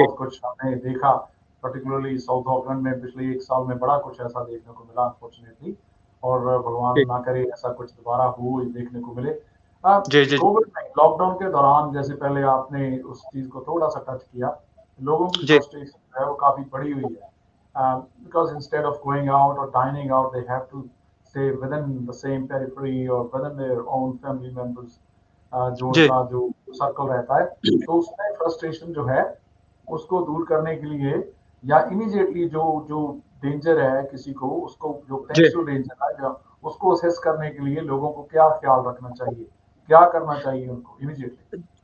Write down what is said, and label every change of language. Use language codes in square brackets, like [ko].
[hi] बहुत कुछ हमने देखा, पर्टिकुलरली साउथ ऑकलैंड में पिछले 1 साल में बड़ा कुछ ऐसा देखने को मिला अनफॉर्चुनेटली। और जी भगवान ना करे ऐसा कुछ दोबारा हो देखने को मिले। जी जी कोविड में लॉकडाउन के दौरान जैसे पहले आपने उस चीज़ को थोड़ा-सा टच किया, लोगों की जी फ्रस्ट्रेशन जो है वो काफ़ी बढ़ी हुई है। [en] Because instead of going out or dining out, they have to stay within the same periphery or within their own family members, [hi] जो जी उनका जो सर्कल रहता है, तो उसमें फ्रस्ट्रेशन जो है उसको दूर करने के लिए या इमीडिएटली जो जो डेंजर है किसी को, उसको जो जी पोटेंशियल डेंजर है या उसको असेस करने के लिए लोगों को क्या ख्याल रखना चाहिए, क्या करना चाहिए उनको इमीडिएटली?